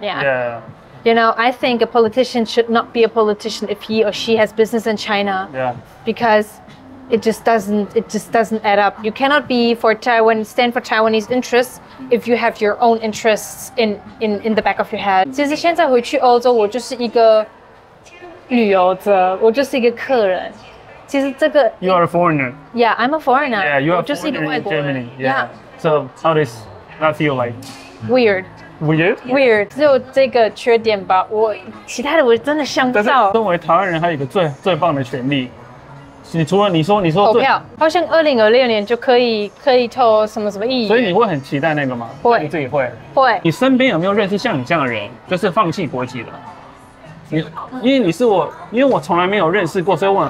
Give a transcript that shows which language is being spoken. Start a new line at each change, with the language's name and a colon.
English: Yeah. You know, I think a politician should not be a politician if he or she has business in China. Yeah. Because it just doesn't add up. You cannot be stand for Taiwanese interests if you have your own interests in the back of your head.
Chinese: 其实现在回去欧洲，我就是一个旅游者，我就是一个客人。其实这个
English: You are a foreigner. Yeah, I'm a foreigner. Yeah, you are a
Chinese: 我就是一个
English: foreigner
Chinese: 外
English: in
Chinese: 国人。
English: Germany. Yeah. So how does that feel like? Weird. weird。
Chinese: weird，只有这个缺点吧，其他的我真的想不但是到。身为台湾人，还有一个最棒的权利，你除了你说投票，好像2026年就可以投什么议员。所以你会很期待那个吗？会，你自己会。会。你身边有没有认识像你这样的人，就是放弃国籍的？因为我从来没有认识过，所以我很